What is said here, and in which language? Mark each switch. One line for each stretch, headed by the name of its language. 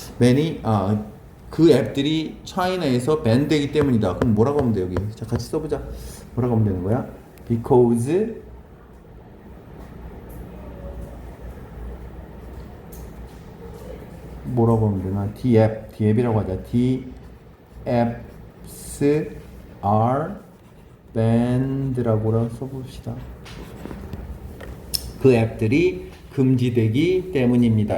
Korean: 밴이 그 앱들이 차이나에서 밴되기 때문이다. 그럼 뭐라고 하면 돼? 여기 자, 같이 써보자. 뭐라고 하면 되는 거야? because 뭐라고 하면 되나? the 앱이라고 하자.
English: the apps are banned라고
Korean: 써봅시다. 그 앱들이 금지되기 때문입니다.